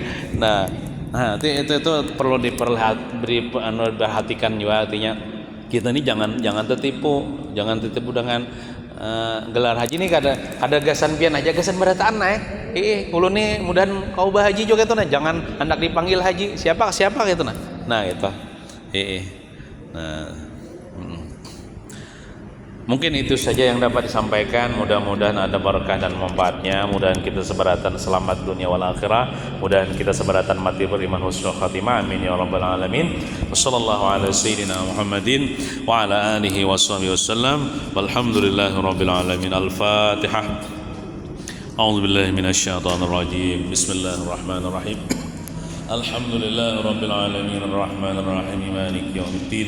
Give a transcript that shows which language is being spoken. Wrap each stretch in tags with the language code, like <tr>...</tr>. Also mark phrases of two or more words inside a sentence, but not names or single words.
<id>Nah, itu perlu diperhatikan juga artinya kita ini jangan tertipu dengan gelar haji nih</id> <bjn>kada gasan pian aja gasan berataan nah kulo nih mudahan kau bahaji juga</bjn> <id>itu nah jangan hendak dipanggil haji siapa gitu nah gitu mungkin itu saja yang dapat disampaikan. Mudah-mudahan ada berkah dan manfaatnya. Mudahan kita seberatan selamat</id> <ar>الدنيا والآخرة.</ar> <id>Mudahan kita seberatan mati beriman</id> <ar>حسن الخاتمة. آمين يا رب العالمين. وصلى الله على سيدنا محمد وعلى آله وصحبه وسلم. والحمد لله رب العالمين. Al-Fatihah. أعوذ بالله من الشيطان الرجيم. بسم الله الرحمن الرحيم الحمد لله رب العالمين. الرحمن الرحيم مالك يوم الدين.</ar>